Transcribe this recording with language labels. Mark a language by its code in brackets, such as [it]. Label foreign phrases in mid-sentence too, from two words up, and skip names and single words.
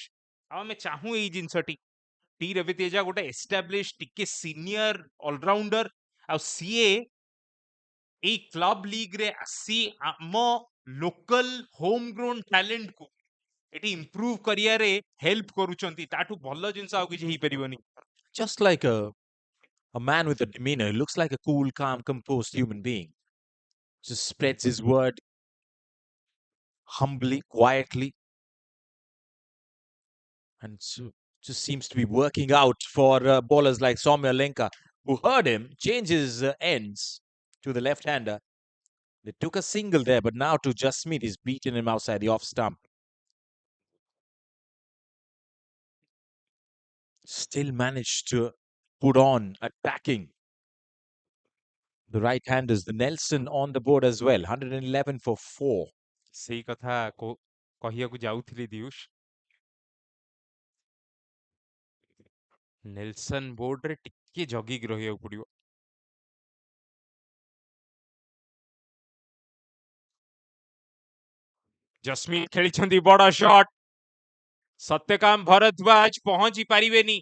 [or] ଆଉ ଆମେ ଚାହୁଁ ଏଇ ଜିନିଷଟି, ଟି ରବି ତେଜା ଗୋଟେ ଏଷ୍ଟାବ୍ଲିଶ ଟିକେ [en] senior allrounder, [or] ଆଉ ସିଏ ଏଇ [en] club league [or] ରେ ଆସି ଆମ [en] local home grown talent [or] କୁ ଏଠି ଇମ୍ପ୍ରୁଭ କରିବାରେ ହେଲ୍ପ କରୁଛନ୍ତି। ତାଠୁ ଭଲ ଜିନିଷ ଆଉ କିଛି ହେଇପାରିବନି। [en] Just like a man with a demeanor, he looks like a cool, calm, composed human being. Just spreads his word humbly, quietly, and so just seems to be working out for bowlers like Soumya Lenka, who heard him change his ends to the left-hander. They took a single there, but now to Jasmeet, he's beaten him outside the off stump. Still managed to put on attacking the right-handers. The Nelson on the board as well, 111 for 4. [or] ସେଇ କଥା କହିବାକୁ ଯାଉଥିଲି ଦିଉଷ। ନେଲସନ ବୋର୍ଡରେ ଟିକେ ଜଗିକି ରହିବାକୁ ପଡିବ। ଜସ୍ମିତ ଖେଳିଛନ୍ତି ବଡ ଶଟ, ସତ୍ୟକାମ ଭରଦ୍ୱାଜ ପହଞ୍ଚି ପାରିବେନି।